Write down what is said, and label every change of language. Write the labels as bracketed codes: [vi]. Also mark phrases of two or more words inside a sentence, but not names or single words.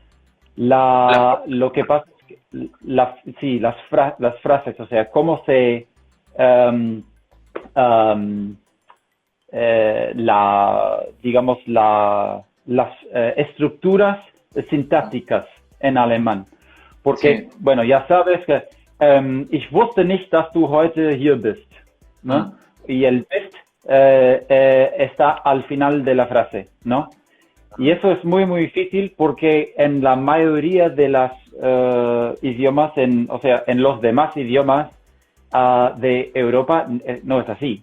[es] Lo que pasa es que sí, las frases, o sea, cómo se... em, em, digamos, las estructuras sintácticas en alemán. Porque, Sí. bueno, ya sabes que [de] ich wusste nicht, dass du heute hier bist, [es] ¿no? Y el bist está al final de la frase, ¿no? Y eso es muy, muy difícil porque en la mayoría de las idiomas, o sea, en los demás idiomas de Europa, no es así.